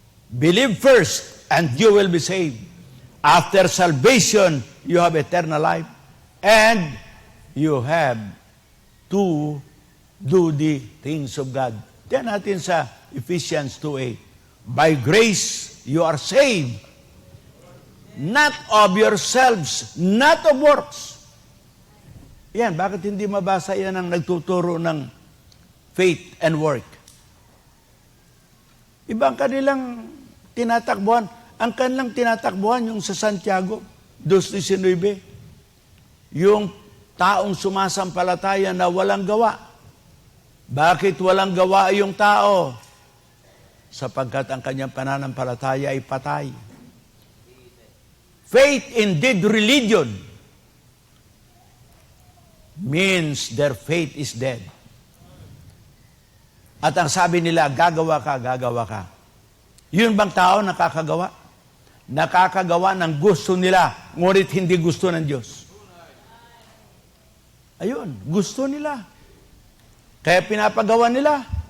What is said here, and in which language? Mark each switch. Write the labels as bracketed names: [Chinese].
[English] Believe first and you will be saved. After salvation, you have eternal life and you have to do the things of God. [Filipino] Tiyan natin sa Ephesians 2:8. [English] By grace, you are saved, not of yourselves, not of works. [Filipino] Yan, bakit hindi mabasa yan ang nagtuturo ng [English] faith and work? [Filipino] Ibang kanilang tinatakbuhan. Ang kanilang tinatakbuhan yung sa Santiago 2:19. Yung taong sumasampalataya na walang gawa. Bakit walang gawa yung tao? Sapagkat ang kanyang pananampalataya ay patay. [English] Faith in dead religion means their faith is dead. [Filipino] At ang sabi nila, gagawa ka, gagawa ka. Yun bang tao nakakagawa? Nakakagawa ng gusto nila, ngunit hindi gusto ng Diyos. Ayun, gusto nila. Kaya pinapagawa nila.